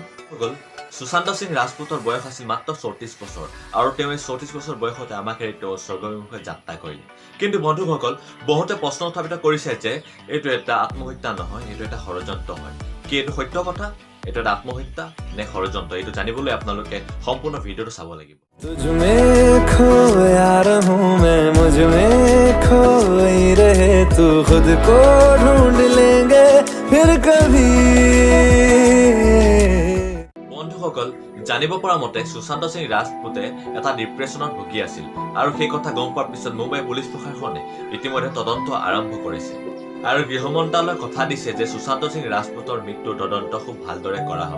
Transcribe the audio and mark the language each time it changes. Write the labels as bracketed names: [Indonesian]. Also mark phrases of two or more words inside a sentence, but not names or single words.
[Assamese] সুশান্ত সিং ৰাজপুতৰ বয়স আছিল মাত্ৰ 34 বছৰ আৰু তেওঁ এই 34 বছৰ বয়সতে আমাক এৰি তেওঁ স্বৰ্গবিমুখে যাত্ৰা কৰিলে। কিন্তু বন্ধুসকল, বহুতে প্ৰশ্ন উত্থাপিত কৰিছে যে এইটো এটা আত্মহত্যা নহয়, এইটো এটা ষড়যন্ত্ৰ হয়। কি এইটো সত্য কথা? এইটো এটা আত্মহত্যা নে ষড়যন্ত্ৰ? এইটো জানিবলৈ আপোনালোকে সম্পূৰ্ণ ভিডিঅ'টো চাব লাগিব। [Hindi] तुझमें खोया रहूं मैं, मुझमें खोई रहे तू, खुद को ढूंढ लेंगे फिर कभी। [Assamese] বন্ধুসকল, জানিব পৰা মতে সুশান্ত সিং ৰাজপুতে এটা ডিপ্ৰেছনত ভুগি আছিল আৰু সেই কথা গম পোৱাৰ পিছত মুম্বাই পুলিচ প্ৰশাসনে ইতিমধ্যে তদন্ত আৰম্ভ কৰিছে আৰু গৃহ মন্ত্ৰালয়ে কথা দিছে যে সুশান্ত সিং ৰাজপুতৰ মৃত্যুৰ তদন্ত খুব ভালদৰে কৰা হ'ব।